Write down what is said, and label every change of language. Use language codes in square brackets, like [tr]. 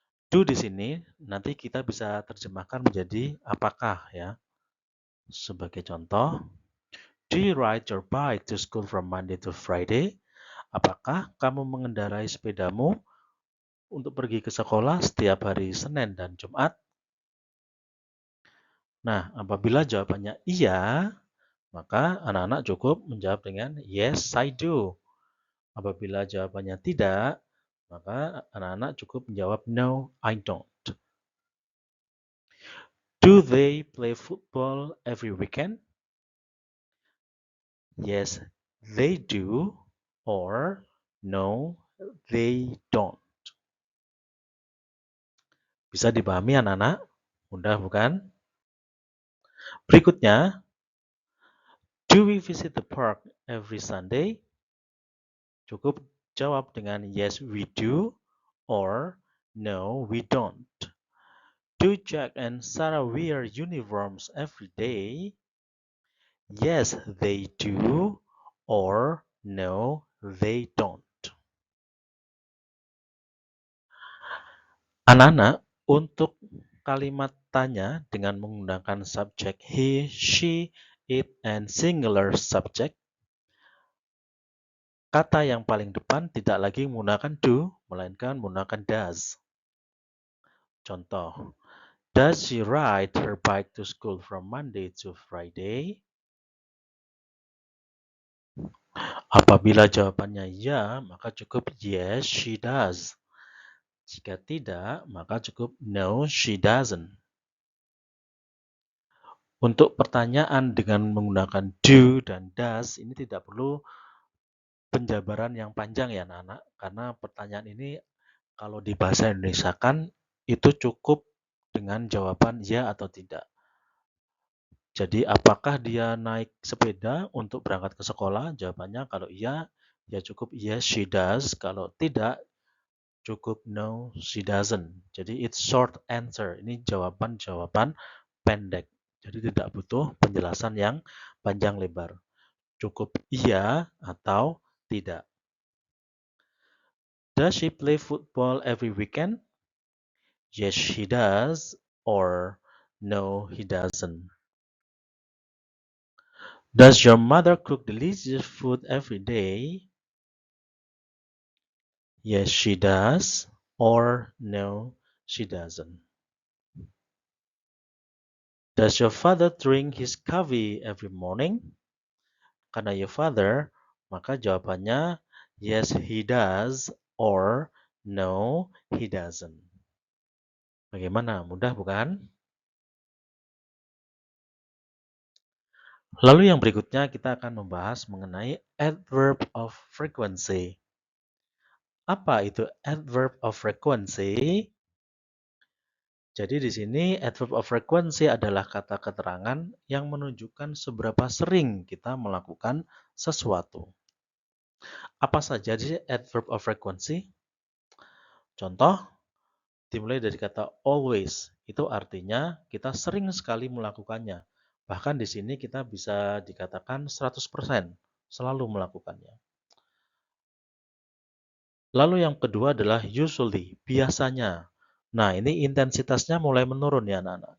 [id] Do di sini nanti kita bisa terjemahkan menjadi apakah ya. Sebagai contoh, [en] do you ride your bike to school from Monday to Friday? [id] Apakah kamu mengendarai sepedamu untuk pergi ke sekolah setiap hari Senin dan Jumat? Nah, apabila jawabannya iya, maka anak-anak cukup menjawab dengan [en] yes, I do. [id] Apabila jawabannya tidak, maka anak-anak cukup menjawab [en] no, I don't. Do they play football every weekend? Yes, they do. Or no, they don't. [id] Bisa dipahami anak-anak? Mudah bukan? Berikutnya, [en] do we visit the park every Sunday? [id] Cukup jawab dengan [en] yes we do or no we don't. Do Jack and Sarah wear uniforms every day? Yes, they do. Or no, they don't. [id] Anak-anak, untuk kalimat tanya dengan menggunakan subjek [en] he, she, it, and singular subject, [id] kata yang paling depan tidak lagi menggunakan do, melainkan menggunakan does. Contoh, [en] does she ride her bike to school from Monday to Friday? [id] Apabila jawabannya ya, maka cukup [en] yes, she does. [id] Jika tidak, maka cukup [en] no, she doesn't. [id] Untuk pertanyaan dengan menggunakan do dan does, ini tidak perlu penjabaran yang panjang ya anak-anak, karena pertanyaan ini kalau di bahasa Indonesia kan itu cukup dengan jawaban ya atau tidak. Jadi apakah dia naik sepeda untuk berangkat ke sekolah? Jawabannya kalau iya, ya cukup [en] yes she does. [id] Kalau tidak, cukup [en] no she doesn't. [id] Jadi [en] it's short answer. [id] Ini jawaban-jawaban pendek. Jadi tidak butuh penjelasan yang panjang lebar. Cukup iya atau tidak. [en] Does she play football every weekend? Yes, she does. Or no, he doesn't. Does your mother cook delicious food every day? Yes, she does. Or no, she doesn't. Does your father drink his coffee every morning? [id] Karena [en] your father, [id] maka jawabannya [en] yes, he does. Or no, he doesn't. [id] Bagaimana? Mudah bukan? Lalu yang berikutnya kita akan membahas mengenai adverb of frequency. Apa itu adverb of frequency? Jadi di sini adverb of frequency adalah kata keterangan yang menunjukkan seberapa sering kita melakukan sesuatu. Apa saja sih adverb of frequency? Contoh, dimulai dari kata always. Itu artinya kita sering sekali melakukannya. Bahkan di sini kita bisa dikatakan 100% selalu melakukannya. Lalu yang kedua adalah usually, biasanya. Nah, ini intensitasnya mulai menurun ya anak-anak.